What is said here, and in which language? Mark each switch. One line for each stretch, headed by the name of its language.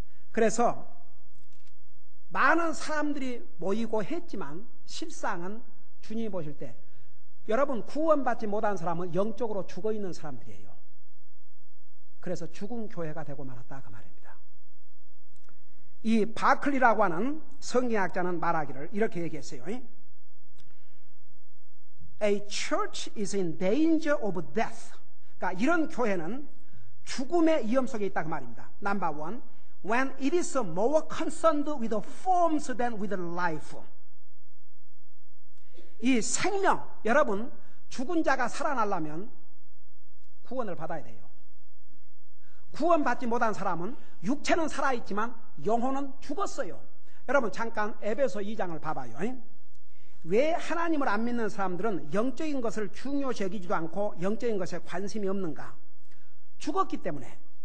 Korean: 그래서 많은 사람들이 모이고 했지만 실상은 주님이 보실 때 여러분, 구원받지 못한 사람은 영적으로 죽어있는 사람들이에요. 그래서 죽은 교회가 되고 말았다, 그 말입니다. 이 바클리라고 하는 성경학자는 말하기를 이렇게 얘기했어요.
English: A church is in danger of death.
Korean: 그러니까 이런 교회는 죽음의 위험 속에 있다, 그 말입니다.
English: Number one, when it is more concerned with the forms than with life.
Korean: 이 생명, 여러분, 죽은 자가 살아나려면 구원을 받아야 돼요. 구원받지 못한 사람은 육체는 살아있지만 영혼은 죽었어요. 여러분, 잠깐 에베소 2장을 봐봐요. 왜 하나님을 안 믿는 사람들은 영적인 것을 중요시 여기지도 않고 영적인 것에 관심이 없는가? 죽었기 때문에.